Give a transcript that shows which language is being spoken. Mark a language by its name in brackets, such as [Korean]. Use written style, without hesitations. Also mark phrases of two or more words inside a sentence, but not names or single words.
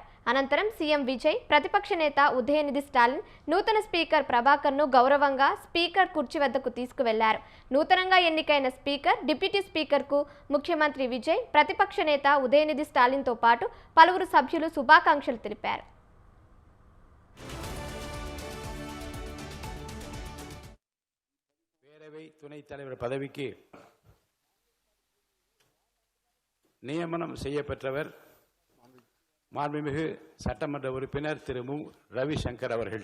[Telugu] అనంతరం సీఎం విజయ్, ప్రతిపక్ష నేత ఉదయనిధి స్టాలిన్ నూతన స్పీకర్ ప్రభాకర్ను గౌరవంగా స్పీకర్ కుర్చీ వద్దకు తీసుకువెళ్లారు. నూతనంగా ఎన్నికైన స్పీకర్, డిప్యూటీ స్పీకర్కు ముఖ్యమంత్రి విజయ్, ప్రతిపక్ష నేత ఉదయనిధి స్టాలిన్తో పాటు పలువురు సభ్యులు శుభాకాంక్షలు తెలిపారు. [Tamil] துணைத் தலைவர் பதவிக்கு நியமனம் செய்யப்பெற்றவர் மாண்புமிகு சட்டமன்ற உறுப்பினர் திரு மு ரவிசங்கர் அவர்கள்.